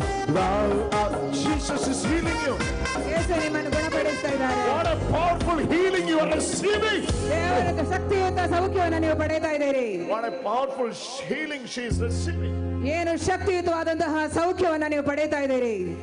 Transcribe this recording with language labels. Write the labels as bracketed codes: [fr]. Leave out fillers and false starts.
[en] Love of Jesus is healing you. [kn] ಯೇಸು ನಿಮ್ಮನ್ನು ಗುಣಪಡಿಸ್ತಾ ಇದ್ದಾರೆ. [en] What a powerful healing you are receiving. [kn] ದೇವರ ಶಕ್ತಿಯುತ ಸೌಖ್ಯವನ್ನು ನೀವು ಪಡೆಯುತ್ತಾ ಇದ್ದೀರಿ. [en] What a powerful healing she is receiving. [kn] ಏನು ಶಕ್ತಿಯುತವಾದಂತಹ ಸೌಖ್ಯವನ್ನು ನೀವು ಪಡೆಯುತ್ತಾ ಇದ್ದೀರಿ.